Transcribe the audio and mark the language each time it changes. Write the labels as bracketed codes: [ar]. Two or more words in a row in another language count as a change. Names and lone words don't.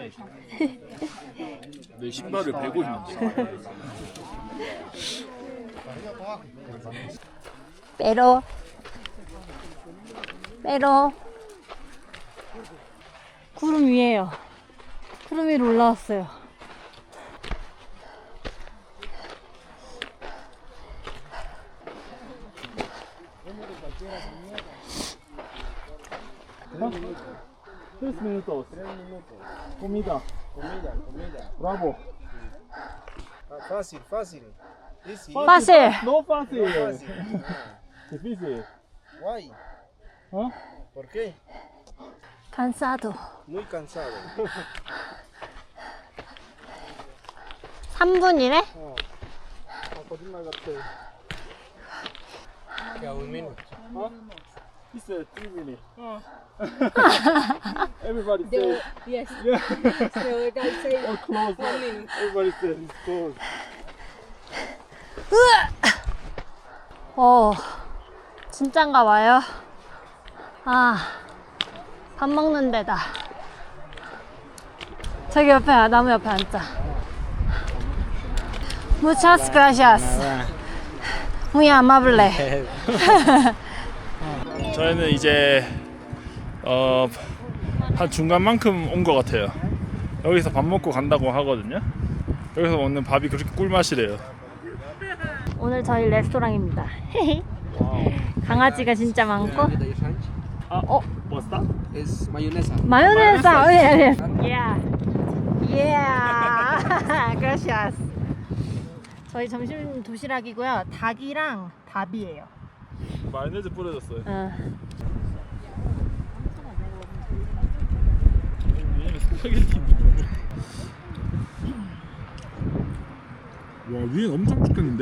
[ko] 내 신발을 베고 있는데. 빼로 구름 위에요. 구름 위로 올라왔어요. [es] Tres minutos. Comida. Bravo. Fácil, fácil. Easy. 빠실. No fácil. Fácil. Difícil. Guay. ¿Por qué? cansado. Muy cansado. [ko] 3분이래? 거짓말 같아. [es] Ya, un minuto. [en] He said 3 minutes. Everybody says. Yes. So the guy say Oh, close. 1 minute. Everybody says it's close. [ko] 진짠가 봐요. 밥 먹는 데다. 저기 옆에 나무 옆에 앉자. [es] Muchas gracias. Muy amable. [ko] 저희는 이제 한 중간만큼 온 것 같아요. 여기서 밥 먹고 간다고 하거든요. 여기서 먹는 밥이 그렇게 꿀맛이래요. 오늘 저희 레스토랑입니다. 강아지가 진짜 많고. [en] What's that? [es] Es mayonesa. [en] 마요네즈다. Yeah. Yeah. Gracias. [ko] 저희 점심 도시락이고요. 닭이랑 밥이에요. 마요네즈 뿌려졌어요. 얘는 스파게티. 와 위엔 엄청 죽겠는데?